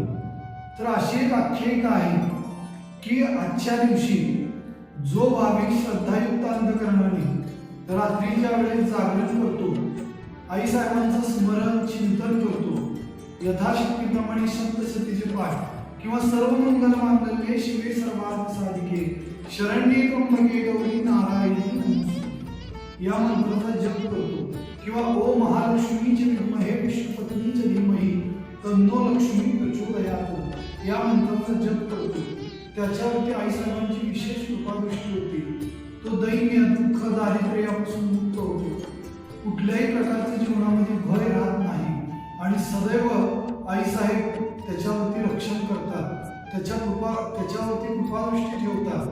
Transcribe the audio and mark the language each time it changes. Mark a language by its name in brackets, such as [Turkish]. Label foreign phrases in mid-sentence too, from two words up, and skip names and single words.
[Marathi] तर अशी एक आख्यायिका आहे की आजच्या दिवशी जो भाविक श्रद्धायुक्त अंतःकरणाने रात्रीच्या वेळेस जागरण करतो, आई साहेबांचं स्मरण चिंतन करतो, यथाशक्तीप्रमाणे सप्तशतीचे पाठ किंवा [Sanskrit] सर्व मंगल मांगल्ये शिवे सर्वार्थ साधिके शरण्ये त्र्यंबके गौरी नारायणी नमोस्तुते [Marathi] या मंत्राचा जप करतो किंवा [Sanskrit] ओम महालक्ष्मीचे विद्महे विष्णुपत्नीचे धीमहि तन्नो लक्ष्मी प्रचोदयात् [Marathi] या मंत्राचा जप करतो. त्याच्यावरती आई साहेबांची विशेष कृपादृष्टी होती. तो दैन्य दुःख दारिद्र्य यापासून मुक्त होतो. कुठल्याही प्रकारच्या जीवनामध्ये भय राहत नाही आणि सदैव आई साहेब त्याच्यावरती रक्षण करतात, त्याच्यावरती कृपादृष्टी ठेवतात.